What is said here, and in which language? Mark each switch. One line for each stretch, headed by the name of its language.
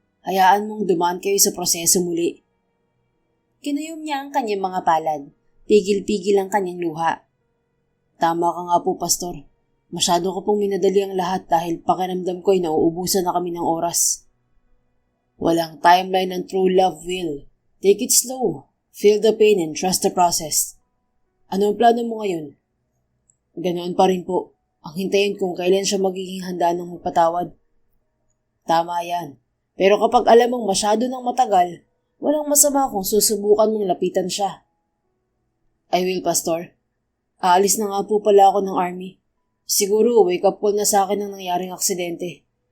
Filipino: Hayaan mong dumaan kayo sa proseso muli. Kinuyom niya ang kanyang mga palad. Pigil-pigil ang kanyang luha. Tama ka nga po, Pastor. Masyado ko pong minadali ang lahat dahil pakiramdam ko ay nauubusan na kami ng oras. Walang timeline ng
English: true love,
Filipino: Will.
English: Take it slow. Feel the pain and trust the process.
Filipino: Ano ang plano mo ngayon? Ganoon pa rin po. Ang hintayin kung kailan siya magiging handa ng magpatawad. Tama yan. Pero kapag alam mong masyado ng matagal, walang masama kung susubukan mong lapitan siya.
English: I will, Pastor.
Filipino: Aalis na nga po pala ako ng army. Siguro
English: wake up call
Filipino: na sa akin ang nangyaring aksidente.